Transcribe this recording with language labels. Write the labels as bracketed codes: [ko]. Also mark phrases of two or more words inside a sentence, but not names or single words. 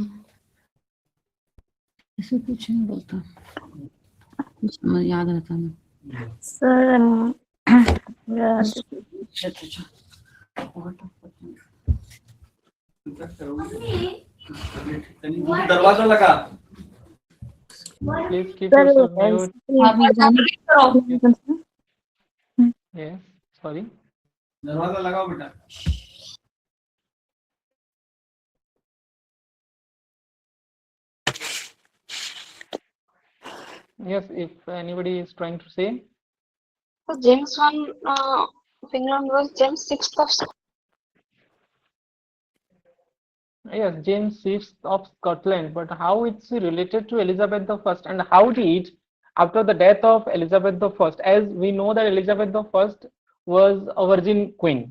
[hi] ऐसे कुछ नहीं बोलता, कुछ समझ याद रहता नहीं. [en] Sir, yeah, [hi] दरवाजा लगा [en] Please keep sir, yourself mute. yes. Yes, sorry. [hi] दरवाजा लगाओ बेटा [en] Yes, if anybody is trying to say. So James one Finland was James sixth of Yes, James VI of Scotland, but how it's related to Elizabeth the First, and how did, after the death of Elizabeth the First, as we know that Elizabeth the First was a virgin queen.